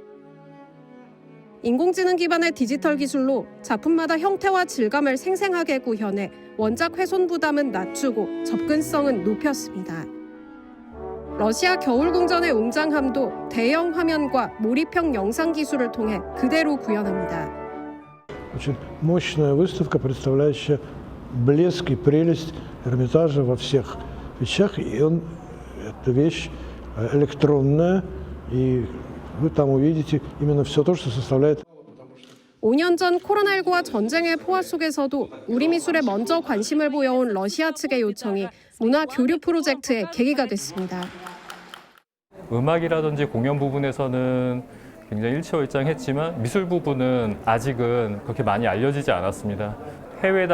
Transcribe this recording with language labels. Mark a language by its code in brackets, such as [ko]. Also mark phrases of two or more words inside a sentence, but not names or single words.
[ko] 인공지능 기반의 디지털 기술로 작품마다 형태와 질감을 생생하게 구현해 원작 훼손 부담은 낮추고 접근성은 높였습니다. 러시아 겨울궁전의 웅장함도 대형 화면과 몰입형 영상 기술을 통해 그대로 구현합니다. [ru] Очень мощная выставка, представляющая блеск и прелесть Эрмитажа во всех вещах. И эта вещь электронная, и вы там увидите именно все то, что составляет. [ko] 5년 전 코로나19와 전쟁의 포화 속에서도 우리 미술에 먼저 관심을 보여온 러시아 측의 요청이 문화 교류 프로젝트의 계기가 됐습니다. 음악이라든지 공연 부분에서는 굉장히 일취월장했지만 미술 부분은 아직은 그렇게 많이 알려지지 않았습니다.